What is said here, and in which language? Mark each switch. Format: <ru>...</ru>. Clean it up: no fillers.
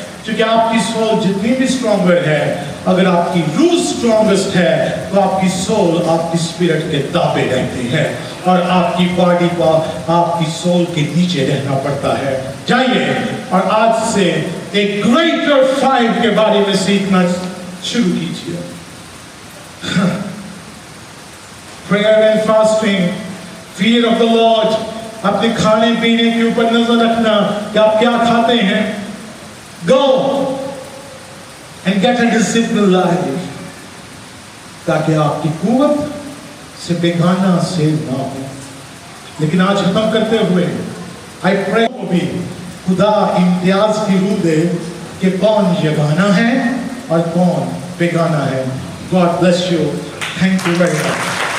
<ur>کیونکہ آپ کی سول جتنی بھی سٹرونگر ہے، اگر آپ کی روح سٹرونگسٹ ہے تو آپ کی سول آپ کی اسپرٹ کے تابع رہتی ہے اور آپ کی باڈی کو آپ کی سول کے نیچے رہنا پڑتا ہے. جائیے اور آج سے ایک گریٹر فائر کے بارے میں سیکھنا شروع کیجیے.</ur> <en>Prayer and fasting, fear of the Lord.</en> <ur>اپنے کھانے پینے کے اوپر نظر رکھنا کہ آپ کیا کھاتے ہیں.</ur> <en>Go and get a disciplined life</en> <ur>تاکہ آپ کی قوت سے بیگانہ سیل نہ ہو. لیکن آج ختم کرتے ہوئے I pray کو بھی خدا امتیاز کی روح دے کہ کون یگانہ ہے اور کون بیگانہ ہے.</ur> <en>God bless you. Thank you very much.</en>